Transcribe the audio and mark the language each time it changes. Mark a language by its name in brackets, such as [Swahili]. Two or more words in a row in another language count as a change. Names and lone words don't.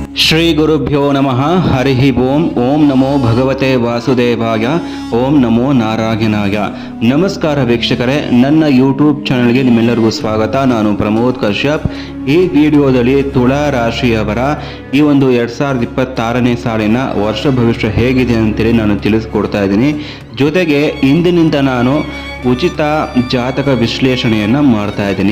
[Sanskrit] ಶ್ರೀ ಗುರುಭ್ಯೋ ನಮಃ. ಹರಿ ಓಂ. ಓಂ ನಮೋ ಭಗವತೆ ವಾಸುದೇವಾಯ. ಓಂ ನಮೋ ನಾರಾಯಣಾಯ. [Kannada] ನಮಸ್ಕಾರ ವೀಕ್ಷಕರೇ, ನನ್ನ ಯೂಟ್ಯೂಬ್ ಚಾನಲ್ಗೆ ನಿಮ್ಮೆಲ್ಲರಿಗೂ ಸ್ವಾಗತ. ನಾನು ಪ್ರಮೋದ್ ಕಶ್ಯಪ್. ಈ ವಿಡಿಯೋದಲ್ಲಿ ತುಳಾ ರಾಶಿಯವರ ಈ ಒಂದು 2026ನೇ ಸಾಲಿನ ವರ್ಷ ಭವಿಷ್ಯ ಹೇಗಿದೆ ಅಂತೇಳಿ ನಾನು ತಿಳಿಸ್ಕೊಡ್ತಾ ಇದ್ದೀನಿ. ಜೊತೆಗೆ ಇಂದಿನಿಂದ ನಾನು ಉಚಿತ ಜಾತಕ ವಿಶ್ಲೇಷಣೆಯನ್ನು ಮಾಡ್ತಾ ಇದ್ದೀನಿ.